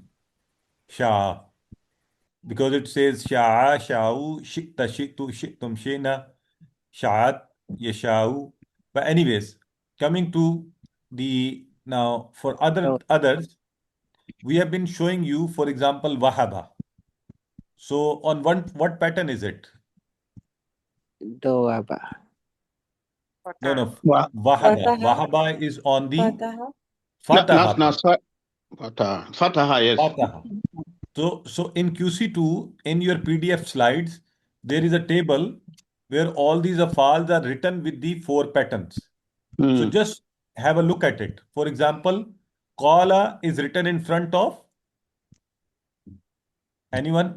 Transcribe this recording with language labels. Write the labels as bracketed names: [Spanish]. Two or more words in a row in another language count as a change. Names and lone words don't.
[Arabic] Sha. [English] Because it says [Arabic] شاء شاؤوا شئتَ شئتُ شئتم شئنا شاءت يشاء. [English] But anyways, coming to now for others, we have been showing you, for example, Wahaba. So on what pattern is it? Doaba. No. Wa- Wahaba. Wahaba is on the Na- Fataha. Fataha, yes. Fataha. So in QC2, in your PDF slides, there is a table where all these afals are written with the four patterns. So just have a look at it. For example, Qala is written in front of anyone?